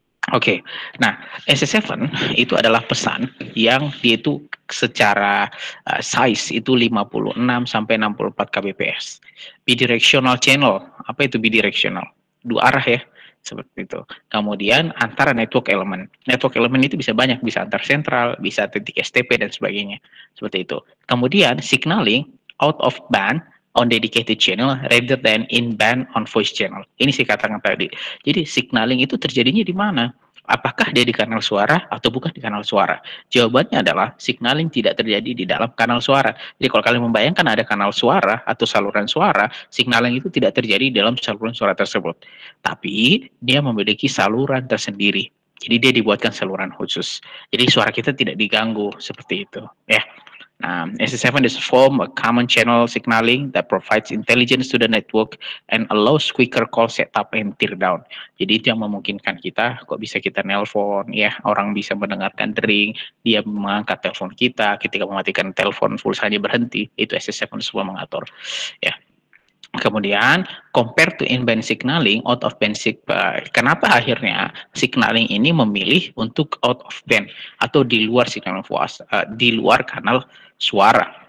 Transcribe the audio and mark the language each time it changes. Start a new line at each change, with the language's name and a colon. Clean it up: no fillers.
Indonesian: Oke, nah SS7 itu adalah pesan yang dia itu secara size itu 56 sampai 64 kbps. Bidirectional channel, apa itu bidirectional? Dua arah ya, seperti itu. Kemudian antara network element. Network element itu bisa banyak, bisa antar sentral, bisa titik STP dan sebagainya. Seperti itu. Kemudian
English: signaling out of band on dedicated channel rather than in band on voice channel.
Indonesian: Ini saya katakan tadi. Jadi signaling itu terjadinya di mana? Apakah dia di kanal suara atau bukan di kanal suara? Jawabannya adalah signaling tidak terjadi di dalam kanal suara. Jadi kalau kalian membayangkan ada kanal suara atau saluran suara, signaling itu tidak terjadi di dalam saluran suara tersebut. Tapi dia memiliki saluran tersendiri. Jadi dia dibuatkan saluran khusus. Jadi suara kita tidak diganggu seperti itu, ya.
English: SS7 is form a common channel signaling that provides intelligence to the network and allows quicker call setup and tear down.
Indonesian: Jadi itu yang memungkinkan kita, kok bisa kita nelpon, ya, orang bisa mendengarkan dering, dia mengangkat telepon kita, ketika mematikan telepon pulsanya berhenti, itu SS7 semua mengatur, ya. Kemudian
English: compare to in-band signaling,
Indonesian: out of band kenapa akhirnya signaling ini memilih untuk out of band atau di luar signal voice, di luar kanal suara?